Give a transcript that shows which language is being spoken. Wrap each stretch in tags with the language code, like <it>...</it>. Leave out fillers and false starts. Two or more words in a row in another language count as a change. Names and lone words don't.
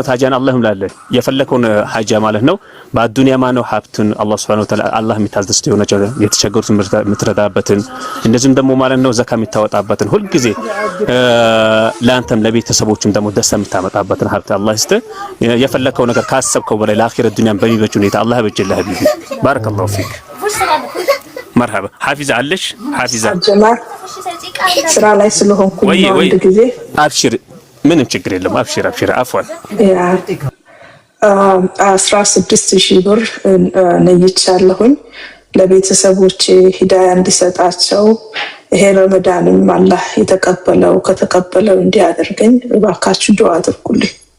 <am>Ta'ala አላህ ይምላል የፈለከውን ሐጃ ማለት ነው በአዱንያ ማነው ሀብቱን አላህ</am> <ar>سبحانه وتعالى</ar> <am>አላህ የሚታዘዝው የሆነ የተቸገሩት የምትረዳበትን እንደዚህም ደግሞ ማለት ነው ዘካ የምታወጣበትን ሁሉ ጊዜ ለአንተም ለቤተሰቦችም ደግሞ ደስታ የምታመጣበትን ሀብት አላህ ይስጥ የፈለከው ነገር ካሰብከው በላይ ለአኺረት ዱንያን በሚበጅ ሁኔታ አላህ በጀላህ ቢቢ</am> <ar>بارك الله فيك مرحبا حافظة علش حافظة</ar> <am>جمال سرا ላይ ስለሆንኩ ነው አንድ ጊዜ አብሽር ምንም ችግር የለም አብሽር አፍዋን 16000 ብር ነይቻለሁኝ ለቤተሰቦቼ ሂዳያ እንዲሰጣቸው ይሄ ረመዳንም አላህ የተቀበለው ከተቀበለው እንዲያደርገኝ እባካችሁ ዱዓ አድርጉልኝ</am>